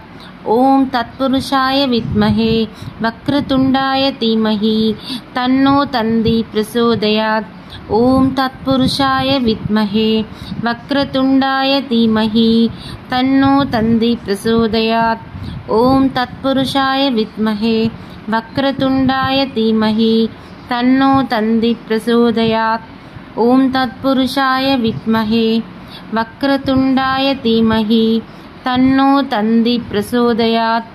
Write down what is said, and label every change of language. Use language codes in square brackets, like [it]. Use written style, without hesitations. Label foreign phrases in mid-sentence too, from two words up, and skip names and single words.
[sa] ॐ तत्पुरुषाय विद्महे वक्रतुण्डाय धीमहि तन्नो तन्दी प्रचोदयात्। ॐ तत्पुरुषाय विद्महे वक्रतुण्डाय धीमहि तन्नो तन्दी प्रचोदयात्। ఓం తత్పురుషాయ విద్మహే వక్రతుండాయ ధీమహి తన్నో తంది ప్రచోదయాత్. ఓం తత్పురుషాయ విద్మహే వక్రతుండాయ ధీమహి తన్నో తంది ప్రచోదయాత్.